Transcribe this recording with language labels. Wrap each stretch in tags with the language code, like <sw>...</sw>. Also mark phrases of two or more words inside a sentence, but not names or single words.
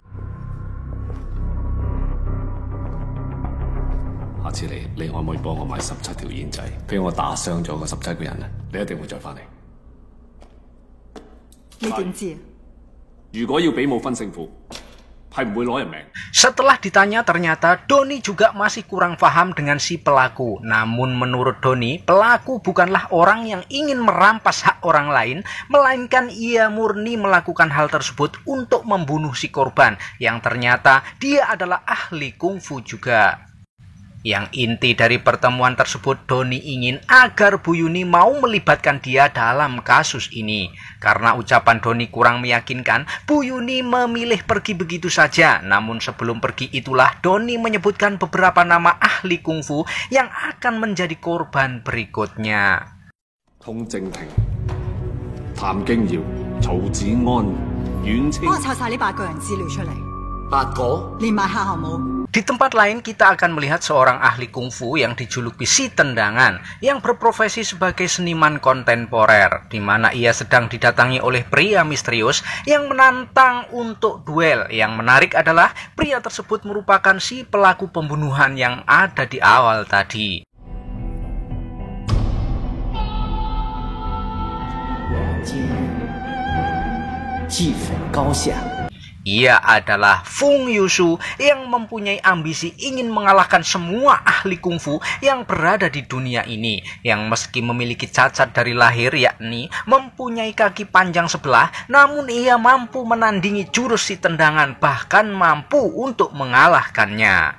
<yue>下次你可唔可以幫我買17條煙仔，俾我打傷咗個17個人啊？你一定會再翻嚟。你點知？如果要比武分勝負，係唔會攞人命。</yue> <id>Setelah ditanya, ternyata Donnie juga masih kurang paham dengan si pelaku. Namun menurut Donnie, pelaku bukanlah orang yang ingin merampas hak orang lain, melainkan ia murni melakukan hal tersebut untuk membunuh si korban, yang ternyata dia adalah ahli kungfu juga. Yang inti dari pertemuan tersebut, Donnie ingin agar Bu Yuni mau melibatkan dia dalam kasus ini. Karena ucapan Donnie kurang meyakinkan, Bu Yuni memilih pergi begitu saja. Namun sebelum pergi itulah Donnie menyebutkan beberapa nama ahli kungfu yang akan menjadi korban berikutnya.</id> <yue>通正廷、譚京堯、曹子安、阮清。幫我湊晒呢8個人資料出嚟。 8個？連埋夏侯武。</yue> <id>Di tempat lain kita akan melihat seorang ahli kungfu yang dijuluki si tendangan yang berprofesi sebagai seniman kontemporer, di mana ia sedang didatangi oleh pria misterius yang menantang untuk duel. Yang menarik adalah pria tersebut merupakan si pelaku pembunuhan yang ada di awal tadi.</id> <yue>今日，计匪高下。</yue> <id>Ia adalah Fung Yushu yang mempunyai ambisi ingin mengalahkan semua ahli kungfu yang berada di dunia ini, yang meski memiliki cacat dari lahir, yakni mempunyai kaki panjang sebelah, namun ia mampu menandingi jurus si tendangan, bahkan mampu untuk mengalahkannya.</id>